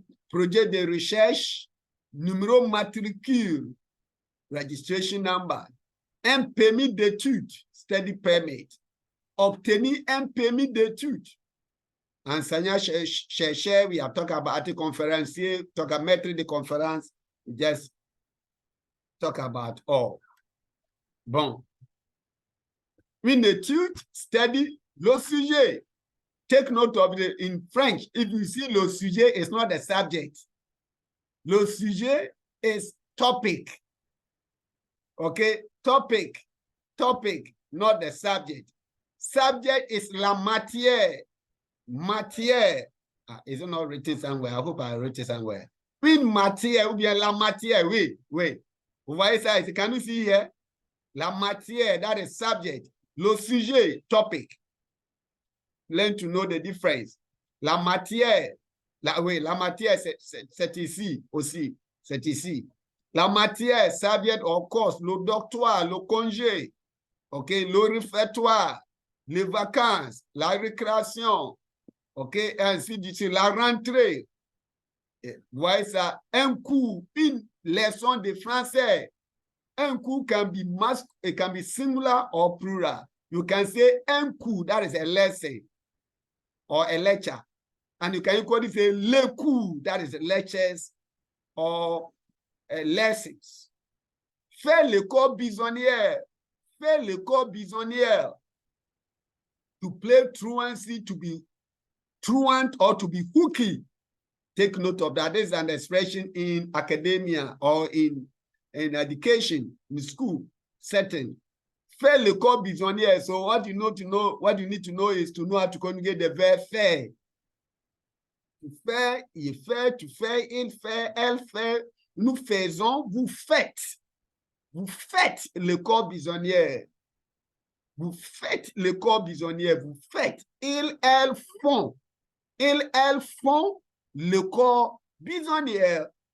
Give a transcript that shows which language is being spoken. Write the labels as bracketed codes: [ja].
[fr] Projet de recherche, numéro matricule, [en] registration number, [fr] un permis d'études, [en] study permit, [fr] obtenir un permis d'études. [en] Enseignant-chercheur, we have talked about conférencier, talk about maître de conférence, just talk about all. [fr] Bon. Une étude [en] study [fr] le sujet. [en] Take note of it in French. If you see [fr] le sujet [en] is not the subject. [fr] Le sujet [en] is topic. Okay, topic, not the subject. Subject is [fr] la matière. [en] Matière. Is it not written somewhere? I hope I wrote it somewhere. [fr] Une matière ou bien la matière. Oui. Vous voyez ça? [en] Can you see here? [fr] La matière, [en] that is subject. [fr] Le sujet, topic. [en] Learn to know the difference. [fr] La matière, la matière, c'est ici aussi. C'est ici. La matière, [en] subject or course, [fr] le doctorat, le congé, ok, le réfectoire, les vacances, la récréation, ok, et ainsi de suite, la rentrée. Vous voyez ça? Un cours, une leçon de français. [en] Un cours can be masculine, it can be singular or plural. You can say un cours, that is a lesson or a lecture. And you can equally say le cours, that is lectures or lessons. [fr] Fais l'école bisonnière. Fais l'école bisonnière. [en] To play truancy, to be truant or to be hooky. Take note of that. This is an expression in academia or in education, in school setting. [fr] Fais l'école bisonnière. [en] So what you need to know is to know how to conjugate the verb faire. [fr] Tu fais, il fait, tu fais, il fait, elle fait. Nous faisons, vous faites. Vous faites l'école bisonnière. Vous faites l'école bisonnière. Vous faites. Ils, elles font. Ils, elles font l'école bisonnière.